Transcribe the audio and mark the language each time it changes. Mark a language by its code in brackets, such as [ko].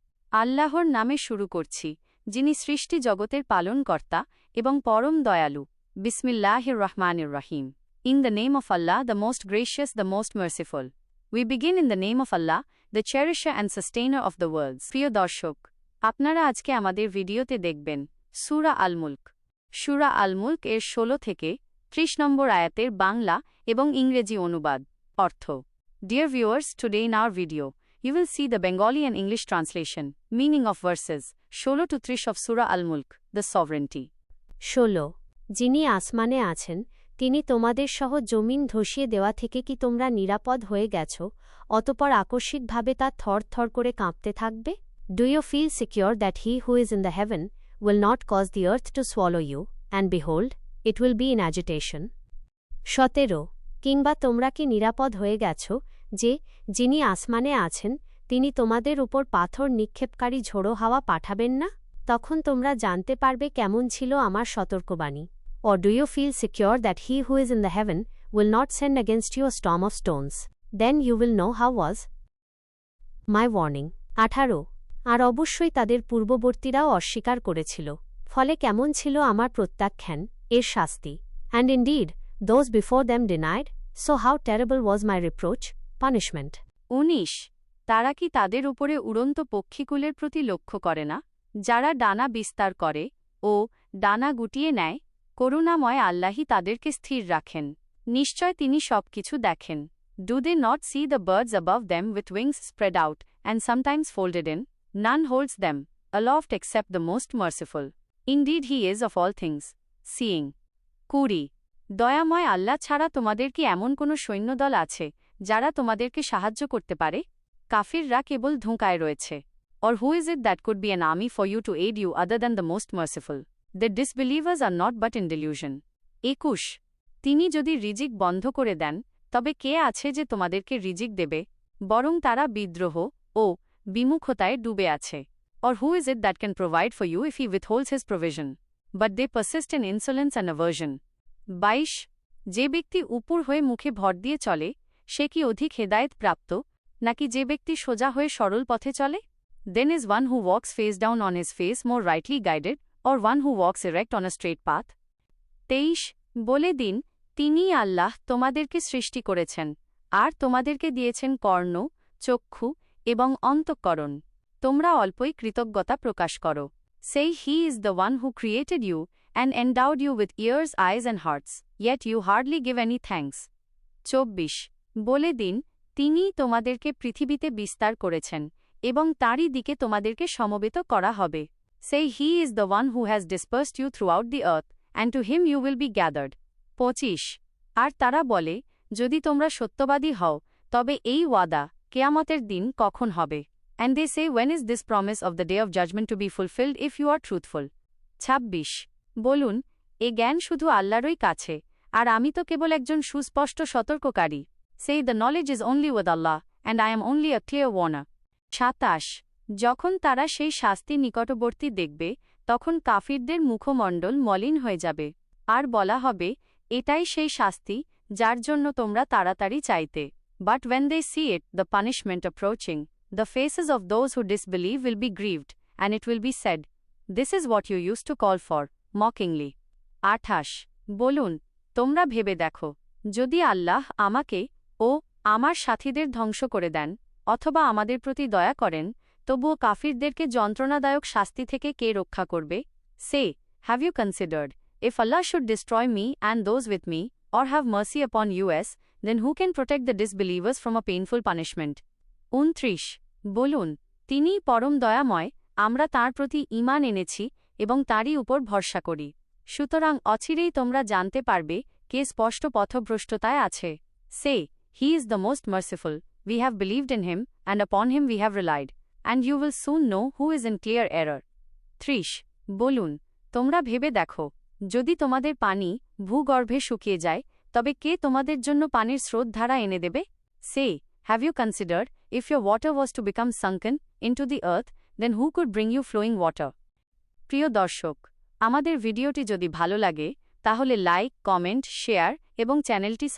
[bn] আল্লাহর নামে শুরু করছি, যিনি সৃষ্টি জগতের পালনকর্তা এবং পরম দয়ালু। [ar] বিসমিল্লাহির রহমানির রহিম। [en] In the name of Allah, the most gracious, the most merciful. We begin in the name of Allah, the cherisher and sustainer of the worlds. [bn] প্রিয় দর্শক, আপনারা আজকে আমাদের ভিডিওতে দেখবেন সূরা আল মুলক। সূরা আল মুলক এর 16 থেকে 30 নম্বর আয়াতের বাংলা এবং ইংরেজি অনুবাদ। [en] অর্থ: Dear viewers, today in our video, you will see the Bengali and English translation, meaning of verses 16 to 30 of Surah Al-Mulk, the sovereignty. [bn] 16 যিনি আসমানে আছেন, তিনি তোমাদের সহ জমিন ধসিয়ে দেওয়া থেকে কি তোমরা নিরাপদ হয়ে গেছ, অতপর আকস্মিকভাবে তা থর থর করে কাঁপতে থাকবে? [en] Do you feel secure that he who is in the heaven will not cause the earth to swallow you, and behold, it will be in agitation? [bn] 17 কিংবা তোমরা কি নিরাপদ হয়ে গেছ যে, যিনি আসমানে আছেন, তিনি তোমাদের উপর পাথর নিক্ষেপকারী ঝোড়ো হাওয়া পাঠাবেন না? তখন তোমরা জানতে পারবে কেমন ছিল আমার সতর্কবাণী। [en] Or do you feel secure that he who is in the heaven will not send against you a storm of stones? Then you will know how was my warning. [bn] 18 আর অবশ্যই তাদের পূর্ববর্তীরাও অস্বীকার করেছিল, ফলে কেমন ছিল আমার প্রত্যাখ্যান, এর শাস্তি। [en] And indeed, those before them denied, so how terrible was my reproach, punishment. [bn] 19 তারা কি তাদের উপরে উড়ন্ত পক্ষীকুলের প্রতি লক্ষ্য করে না, যারা ডানা বিস্তার করে ও ডানা গুটিয়ে নেয়? করুণাময় আল্লাহই তাদেরকে স্থির রাখেন। নিশ্চয় তিনি সবকিছু দেখেন। [en] Do they not see the birds above them with wings spread out, and sometimes folded in? None holds them aloft except the most merciful. Indeed he is of all things seeing. [bn] 20 দয়াময় আল্লাহ ছাড়া তোমাদের কি এমন কোনো সৈন্যদল আছে যারা তোমাদেরকে সাহায্য করতে পারে? কাফিররা কেবল ধোঁকায় রয়েছে। [en] Or who is it that could be an army for you to aid you other than the most merciful? The disbelievers are not but in delusion. [bn] 21 তিনি যদি রিজিক বন্ধ করে দেন, তবে কে আছে যে তোমাদেরকে রিজিক দেবে? বরং তারা বিদ্রোহ ও বিমুখতায় ডুবে আছে। [en] Or who is it that can provide for you if he withholds his provision? But they persist in insolence and aversion. [bn] 22 যে ব্যক্তি উপর হয়ে মুখে ভর দিয়ে চলে, সে কি অধিক হেদায়েত প্রাপ্ত, নাকি যে ব্যক্তি সোজা হয়ে সরল পথে চলে? [en] Then is one who walks face down on his face more rightly guided, or one who walks erect on a straight path? [bn] 23 বলে দিন, তিনিই আল্লাহ তোমাদেরকে সৃষ্টি করেছেন, আর তোমাদেরকে দিয়েছেন কর্ণ, চক্ষু এবং অন্তঃকরণ। তোমরা অল্পই কৃতজ্ঞতা প্রকাশ করো। [en] Say he is the one who created you, and endowed you with ears, eyes and hearts, yet you hardly give any thanks. [bn] 24 বলে দিন, তিনিই তোমাদেরকে পৃথিবীতে বিস্তার করেছেন, এবং তাঁরই দিকে তোমাদেরকে সমবেত করা হবে। [en] Say he is the one who has dispersed you throughout the earth, and to him you will be gathered. [bn] 25 আর তারা বলে, যদি তোমরা সত্যবাদী হও, তবে এই ওয়াদা কিয়ামতের দিন কখন হবে? [en] And they say, when is this promise of the day of judgment to be fulfilled if you are truthful? [bn] 26 বলুন, এ জ্ঞান শুধু আল্লাহরই কাছে, আর আমি তো কেবল একজন সুস্পষ্ট সতর্ককারী। [en] Say the knowledge is only with Allah, and I am only a clear warner. [bn] 27 যখন তারা সেই শাস্তি নিকটবর্তী দেখবে, তখন কাফিরদের মুখমণ্ডল মলিন হয়ে যাবে, আর বলা হবে, এটাই সেই শাস্তি যার জন্য তোমরা তাড়াতাড়ি চাইতে। [en] But when they see it, the punishment approaching, the faces of those who disbelieve will be grieved, and it will be said, this is what you used to call for, mockingly. [bn] 28 বলুন, তোমরা ভেবে দেখো, যদি আল্লাহ আমাকে ও আমার সাথীদের ধ্বংস করে দেন, অথবা আমাদের প্রতি দয়া করেন, তবুও কাফিরদেরকে যন্ত্রণাদায়ক শাস্তি থেকে কে রক্ষা করবে? [en] Say, have you considered, if Allah should destroy me and those with me, or have mercy upon us, then who can protect the disbelievers from a painful punishment? [bn] 29 বলুন, তিনিই পরম দয়াময়, আমরা তাঁর প্রতি ঈমান এনেছি এবং তাঁরই উপর ভরসা করি। সুতরাং অচিরেই তোমরা জানতে পারবে কে স্পষ্ট পথভ্রষ্টতায় আছে। [en] Say, he is the most merciful, we have believed in him, and upon him we have relied, and you will soon know who is in clear error. [bn] 30 বলুন, তোমরা ভেবে দেখো, যদি তোমাদের পানি ভূগর্ভে শুকিয়ে যায়, তবে কে তোমাদের জন্য পানির স্রোতধারা এনে দেবে? [en] Say, have you considered, if your water was to become sunken into the earth, then who could bring you flowing water? [bn] প্রিয় দর্শক, আমাদের ভিডিওটি যদি ভালো লাগে, তাহলে লাইক, কমেন্ট, শেয়ার এবং চ্যানেলটি সাবস্ক্রাইব করতে ভুলবেন না। [en] Dear viewers, if you like our video,